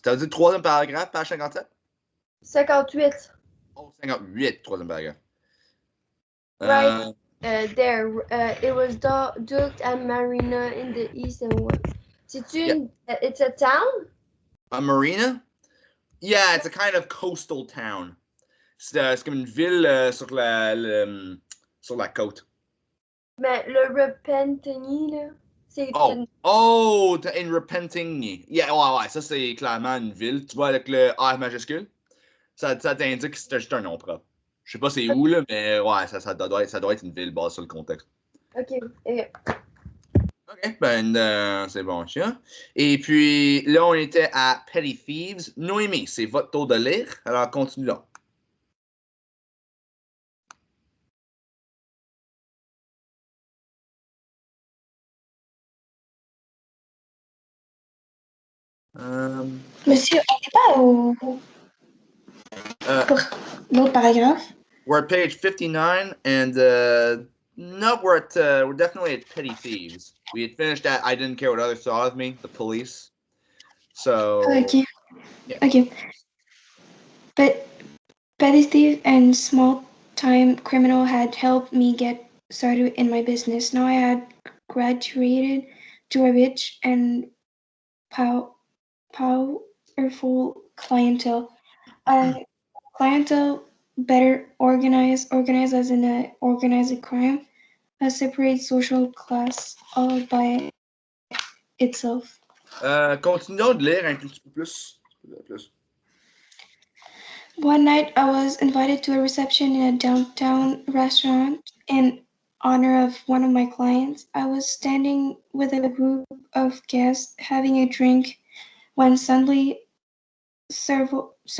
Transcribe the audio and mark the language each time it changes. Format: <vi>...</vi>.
<fr>T'as dit le troisième paragraphe, page 57? 58. Oh, 58, troisième paragraphe.</fr> <en>Right there. It was dark at Marina in the east and west.</en> <fr>C'est-tu</fr> <en>it's a town? A marina? Yeah, it's a kind of coastal town.</en> <fr>C'est comme une ville sur la côte. Mais le Repentigny, là, c'est</fr> <en>in Repentigny.</en> <fr>Yeah, ouais, ça c'est clairement une ville. Tu vois avec le R majuscule? Ça t'indique que c'est juste un nom propre. Je sais pas c'est où, là, mais ouais, ça doit être une ville basée sur le contexte. OK. OK, ben c'est bon, chien. Et puis là, on était à Petty Thieves. Noémie, c'est votre tour de lire. Alors, continuons. Monsieur, on n'est pas au... pour l'autre paragraphe?</fr> <en>We're at page 59, and no, we're definitely at Petty Thieves. We had finished at I didn't care what others thought of me, the police. So. Okay. Yeah. Okay. But petty thief and small-time criminal had helped me get started in my business. Now I had graduated to a rich and powerful clientele. A clientele better organized as in a organized crime, a separate social class all by itself.</en> <fr>Continuons de lire un tout petit peu plus.</fr> <en>One night I was invited to a reception in a downtown restaurant in honor of one of my clients. I was standing with a group of guests having a drink when suddenly several</en>